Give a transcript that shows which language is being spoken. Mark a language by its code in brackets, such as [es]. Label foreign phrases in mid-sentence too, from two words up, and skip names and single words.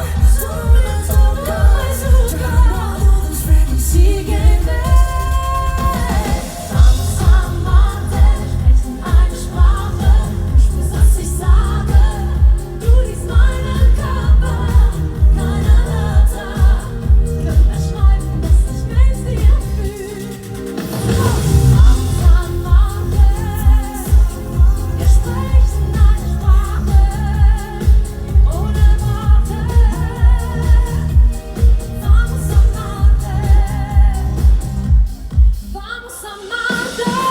[es] Solo tocas, llamados, ven y sígueme. Vamos a amarte, [de] sprechen eine Sprache. Du spürst, was ich sage. Du liest meinen Körper, keine Wörter können beschreiben, was ich mit dir fühl. [es] Vamos a amarte, [de] wir sprechen eine Sprache ohne Worte. [es] Vamos a amarte, vamos a amarte.